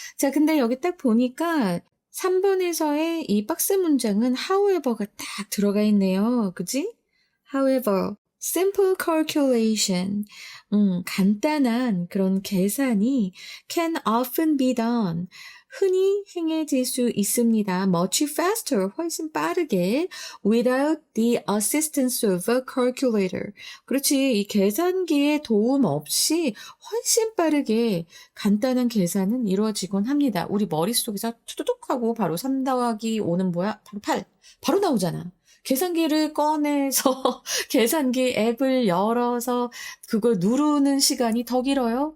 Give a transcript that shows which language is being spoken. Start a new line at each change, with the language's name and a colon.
Korean: 자, 근데 여기 딱 보니까 3번에서의 이 박스 문장은 however가 딱 들어가 있네요. 그지?
English: however, simple calculation,
Korean: 간단한 그런 계산이
English: can often be done,
Korean: 흔히 행해질 수 있습니다.
English: much faster,
Korean: 훨씬 빠르게
English: without the assistance of a calculator.
Korean: 그렇지, 이 계산기의 도움 없이 훨씬 빠르게 간단한 계산은 이루어지곤 합니다. 우리 머릿속에서 투두둑 하고 바로 3 더하기 5는 뭐야? 바로 8. 바로 나오잖아. 계산기를 꺼내서 계산기 앱을 열어서 그걸 누르는 시간이 더 길어요.